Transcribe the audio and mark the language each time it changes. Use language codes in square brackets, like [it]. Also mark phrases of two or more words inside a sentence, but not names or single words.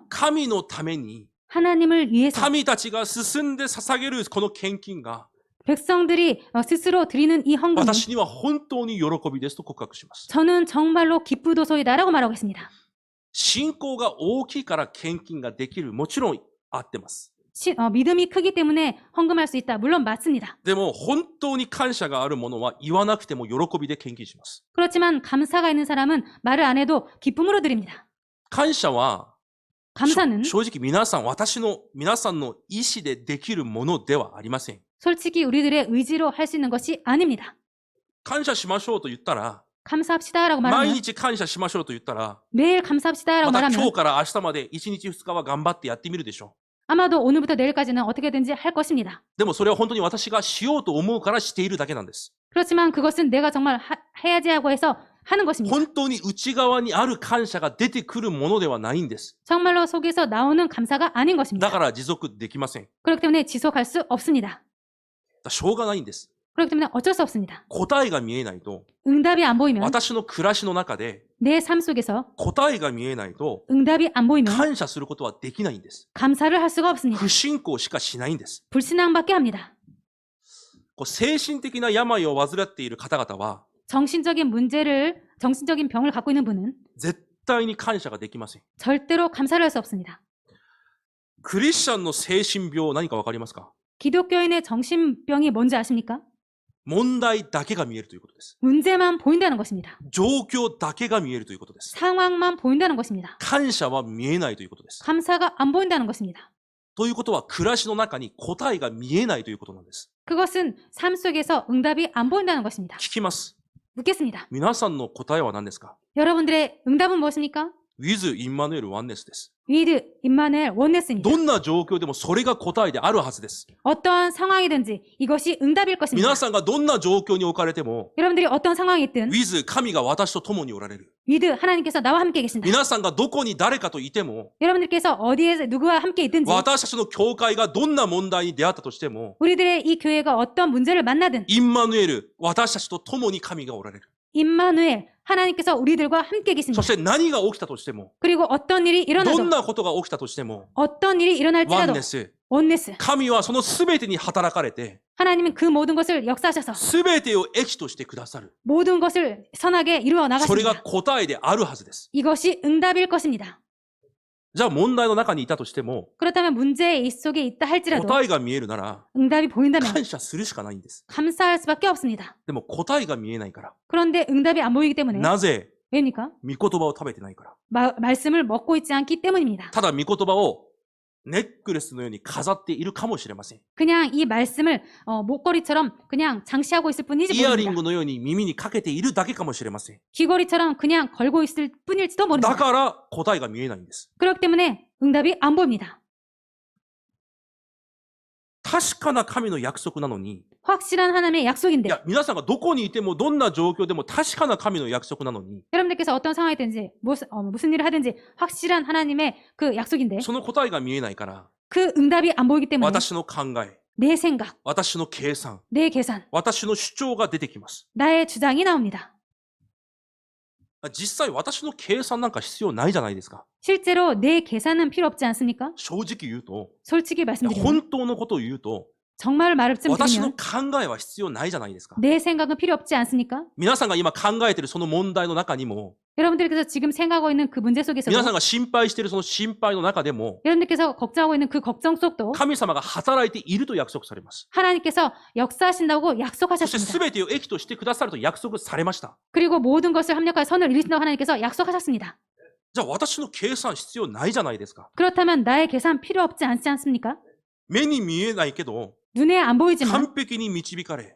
[ja] 神のために [ko] 하나님을 위해서 [ja] 民たちが進んで捧げるこの献金が [ko] 백성들이 스스로 드리는 이 헌금이 [ja] 私には本当に喜びですと告白します。 [ko] 저는 정말로 기쁘도소이다라고 말하고 있습니다. [ja] 信仰が大きいから献金ができる。もちろん合ってます。 [ko] 믿음이 크기 때문에 헌금할 수 있다. 물론 맞습니다. [ja] でも本当に感謝があるものは言わなくても喜びで献金します。 [ko] 그렇지만 감사가 있는 사람은 말을 안 해도 기쁨으로 드립니다. [ja] 感謝は [ko] 감사는 [ja] 正直皆さんの意思でできるものではありません。 [ko] 솔직히 우리들의 의지로 할 수 있는 것이 아닙니다. [ja] 感謝しましょうと言ったら、 [ko] 감사합시다라고 [ja] 毎 [ko] 말하면 [ja] 日感謝しましょうと言ったら、 [ko] 매일 감사합시다라고 [ja] また今 [ko] 말하면 [ja] 日から明日まで1日2日は頑張ってやってみるでしょ [ko] 아마도 오늘부터 내일까지는 어떻게든지 할 것입니다. [ja] う。でもそれは本当に私がしようと思うからしているだけなんです。 [ko] 그렇지만 그것은 내가 정말 해야지 하고 해서 하는 것입니다. [ja] 本当に内側にある感謝が出てくるものではないんです。 [ko] 정말로 속에서 나오는 감사가 아닌 [ja] だ [ko] 것입니다. [ja] から持続できません。 [ko] 그렇기 때문에 지속할 수 없습니다. [ja] しょうがないんです。 [ko] 그렇기 때문에 어쩔 수 없습니다. [ja] 答えが見えないと、 [ko] 응답이 안 보이면 [ja] 私の暮らしの中で [ko] 내 삶 속에서 [ja] 答えが見えないと、 [ko] 응답이 안 보이면 [ja] 感謝することはできないんです。 [ko] 감사를 할 수가 없습니다. [ja] 不信仰しかしないんです。 [ko] 불신앙밖에 합니다. [ja] 精神的な病を患っている方々は、 [ko] 정신적인 병을 갖고 있는 분은 [ja] 絶対に感謝ができません。 [ko] 절대로 감사를 할 수 없습니다. [ja] クリスチャンの精神病何かわかりますか？ [ko] 기독교인의 정신병이 뭔지 아십니까? [ja] 問題だけが見えるということです。 [ko] 문제만 보인다는 것입니다. [ja] 状況だけが見えるということです。 [ko] 상황만 보인다는 것입니다. [ja] 感謝は見えないということです。 [ko] 감사가 안 보인다는 것입니다. [ja] ということは、暮らしの中に答えが見えないということなんです。 [ko] 그것은 삶 속에서 응답이 안 보인다는 것입니다. [ja] 聞きます。 [ko] 묻겠습니다. [ja] 皆さんの答えは何ですか？ [ko] 여러분들의 응답은 무엇입니까? [ja] with インマヌエルワンネスです。 [ko] with 임마누엘 원네스입니다. [ja] どんな状況でもそれが答えであるはずです。 [ko] 어떠한 상황이든지 이것이 응답일 것입니다. [ja] 皆さんがどんな状況に置かれても、 [ko] 여러분들이 어떤 상황이 있든 [ja] with 神が私と共におられる。 [ko] with 하나님께서 나와 함께 계신다. [ja] 皆さんがどこに誰かといても、 [ko] 여러분들께서 어디에 누구와 함께 있든지 [ja] 私たちの教会がどんな問題に出会ったとしても、 [ko] 우리들의 이 교회가 어떤 문제를 만나든 [ja] インマヌエル、私たちと共に神がおられる。 [ko] 임마누엘 하나님께서 우리들과 함께 [ja] そ [ko] 계십니다. [ja] して何が起きたとしても、 [ko] 그리고 어떤 일이 [ja] どん [ko] 일어나도 [ja] なことが起きたとしても、 [ko] 어떤 일이 [ja] ワン [ko] 일어날지라도 [ja] ネス、 [ko] 원네스 [ja] 神はその全てに働かれて、 [ko] 하나님은 그 모든 것을 역사하셔서 [ja] 全てを益としてくださる。 [ko] 모든 것을 선하게 이루어 [ja] それが [ko] 나가십니다. [ja] 答えであるはずです。 [ko] 이것이 응답일 것입니다. [ja] じゃあ問題の中にいたとしても、 [ko] 그렇다면 문제의 속에 있다 할지라도 [ja] 答えが見えるなら、 [ko] 응답이 보인다면 [ja] 感謝するしかないんです。 [ko] 감사할 수밖에 없습니다. [ja] でも答えが見えないから。 [ko] 그런데 응답이 안 보이기 때문에 [ja] なぜ？ [ko] 왜입니까? [ja] 御言葉を食べてないから。 [ko] 말씀을 먹고 있지 않기 때문입니다. [ja] ただ御言葉をネックレスのように飾っているかもしれません。 [ko] 그냥 이 말씀을 목걸이처럼 그냥 장시하고 있을 뿐이지 [ja] イヤリン [ko] 모릅니다. [ja] グのように耳にかけているだけかもしれません。 [ko] 귀걸이처럼 그냥 걸고 있을 뿐일지도 [ja] だ [ko] 모릅니다. [ja] から答えが見えないんです。 [ko] 그렇기 때문에 응답이 안 보입니다. [ja] 確かな神の約束なのに、 [ko] 확실한 하나님의 [ja] い [ko] 약속인데 [ja] や、皆さんがどこにいてもどんな状況でも確かな神の約束なのに、 [ko] 여러분들께서 어떤 상황이든지 무슨 일을 하든지 확실한 하나님의 그 약속인데 [ja] その答えが見えないから、 [ko] 그 응답이 안 보이기 때문에 [ja] 私の考え、 [ko] 내 생각, [ja] 私の計算、 [ko] 내 계산, [ja] 私の主張が出てきます。 [ko] 나의 주장이 나옵니다. [ja] 実際私の計算なんか必要ないじゃないですか。 [ko] 실제로 내 계산은 필요 없지 않습니까? [ja] 正直言うと、 [ko] 솔직히 말씀드리면 [ja] 本当のことを言うと、 [ko] 정말 말씀 [ja] 私の [ko] 드리면 [ja] 考えは必要ないじゃないですか。 [ko] 내 생각은 필요 없지 않습니까? [ja] 皆さんが今考えているその問題の中にも、 [ko] 여러분들께서 지금 생각하고 있는 그 문제 속에서도 [ja] 皆さんが心配しているその心配の中でも、 [ko] 여러분들께서 걱정하고 있는 그 걱정 속도 [ja] 神様が働いていると約束されます。 [ko] 하나님께서 역사하신다고 [ja] そして [ko] 약속하셨습니다. [ja] 全てを益としてくださると約束されました。 [ko] 그리고 모든 것을 합력하여 선을 이루신다고 하나님께서 약속하셨습니다. [ja] じゃあ私の計算必要ないじゃないですか。 [ko] 그렇다면 나의 계산 필요 없지 않지 않습니까? [ja] 目に見えないけど、 [ko] 눈에 안 보이지만 [ja] 完璧に導かれ、